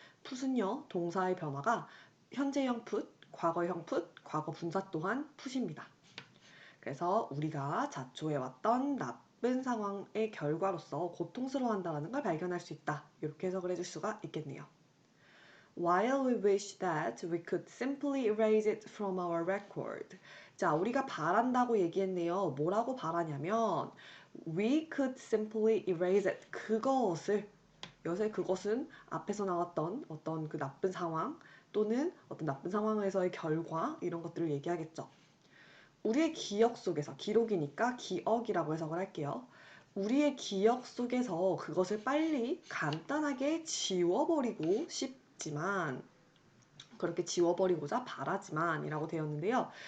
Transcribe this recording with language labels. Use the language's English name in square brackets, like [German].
[Korean] put은요, 동사의 변화가 현재형 put, 과거형 put, 과거 분사 또한 put입니다. 그래서 우리가 자초해왔던 나쁜 상황의 결과로서 고통스러워한다는 걸 발견할 수 있다. 이렇게 해석을 해줄 수가 있겠네요. [English] While we wish that we could simply erase it from our record. [Korean] 자, 우리가 바란다고 얘기했네요. 뭐라고 바라냐면 [English] we could simply erase it. [Korean] 그것을 여기서의 그것은 앞에서 나왔던 어떤 그 나쁜 상황 또는 어떤 나쁜 상황에서의 결과 이런 것들을 얘기하겠죠. 우리의 기억 속에서 기록이니까 기억이라고 해석을 할게요. 우리의 기억 속에서 그것을 빨리 간단하게 지워버리고 싶지만 그렇게 지워버리고자 바라지만 이라고 되었는데요.